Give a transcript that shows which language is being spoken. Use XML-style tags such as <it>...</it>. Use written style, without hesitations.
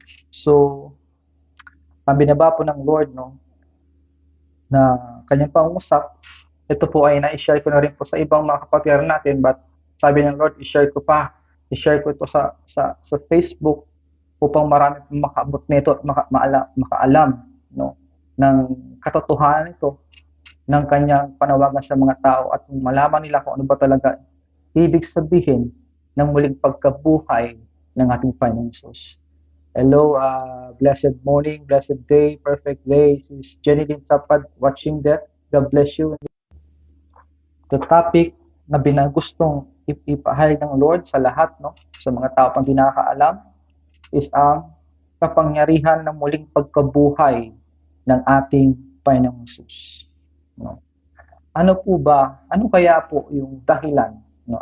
<tl>So, ang binaba po ng Lord, no, na kanyang pangusap, ito po ay na-share ko na rin po sa ibang mga kapatid natin, but sabi ng Lord, i-share ko ito sa Facebook upang marami pong makaabot nito at makaalam, no, ng katotohanan nito, ng kanyang panawagan sa mga tao at malaman nila kung ano ba talaga ibig sabihin ng muling pagkabuhay ng ating Panginoon Jesus.</tl> <en>Hello, blessed morning, blessed day, perfect day. This is Jenny Lynn Sapad watching that. God bless you. The topic</en> <tl>na binagustong ipahayag ng Lord sa lahat, no, sa mga tao pang di nakakaalam, is ang kapangyarihan ng muling pagkabuhay ng ating Panginoong Jesus. No? Ano kaya po yung dahilan? No?</tl>